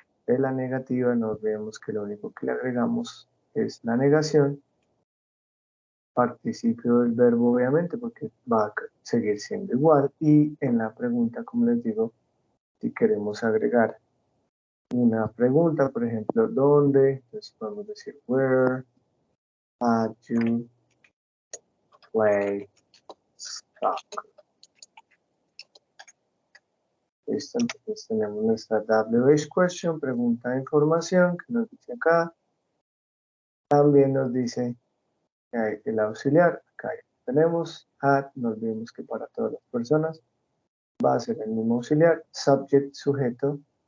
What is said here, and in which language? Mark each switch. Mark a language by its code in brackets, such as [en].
[es] De la negativa nos vemos que lo único que le agregamos es la negación, participio del verbo obviamente porque va a seguir siendo igual, y en la pregunta, como les digo, si queremos agregar una pregunta, por ejemplo, ¿dónde? Entonces podemos decir [en] where had you played soccer. [es] Listo, entonces tenemos nuestra WH question, pregunta de información, que nos dice acá. También nos dice que hay el auxiliar, acá tenemos had, nos vemos que para todas las personas va a ser el mismo auxiliar, subject, sujeto.